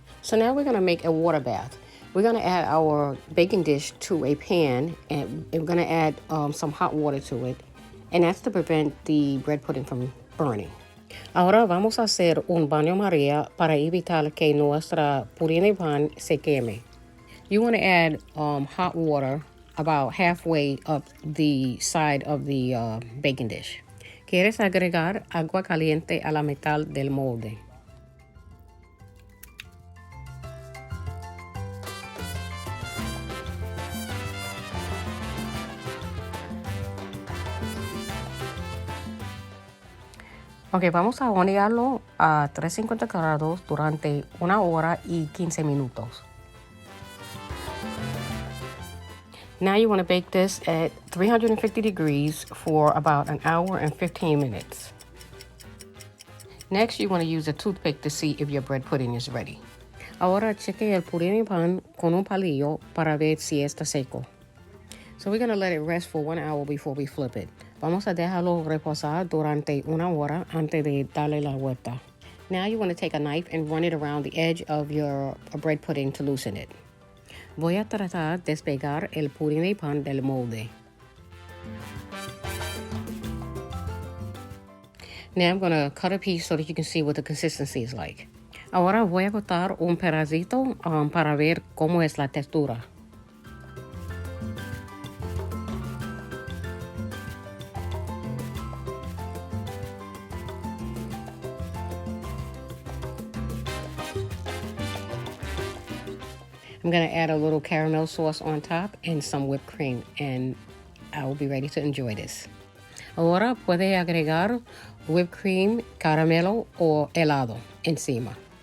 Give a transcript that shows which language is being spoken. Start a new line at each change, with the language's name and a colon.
English: So now we're going to make a water bath. We're going to add our baking dish to a pan, and we're going to add some hot water to it, and that's to prevent the bread pudding from burning.
Spanish: Ahora vamos a hacer un baño María para evitar que nuestra pudín de pan se queme.
English: You want to add hot water about halfway up the side of the baking dish.
Spanish: Quieres agregar agua caliente a la mitad del molde. Ok, vamos a hornearlo a 350 grados durante 1 hora y 15 minutos.
English: Now you want to bake this at 350 degrees for about 1 hour and 15 minutes. Next, you want to use a toothpick to see if your bread pudding is ready.
Spanish: Ahora cheque el pudín y pan con un palillo para ver si está seco.
English: So we're going to let it rest for 1 hour before we flip it.
Spanish: Vamos a dejarlo reposar durante 1 hora antes de darle la vuelta.
English: Now you want to take a knife and run it around the edge of your bread pudding to loosen it.
Spanish: Voy a tratar de despegar el pudín y pan del molde.
English: Now I'm going to cut a piece so that you can see what the consistency is like.
Spanish: Ahora voy a cortar un pedacito para ver cómo es la textura.
English: I'm going to add a little caramel sauce on top and some whipped cream, and I will be ready to enjoy this.
Spanish: Ahora puede agregar whipped cream, caramelo o helado encima.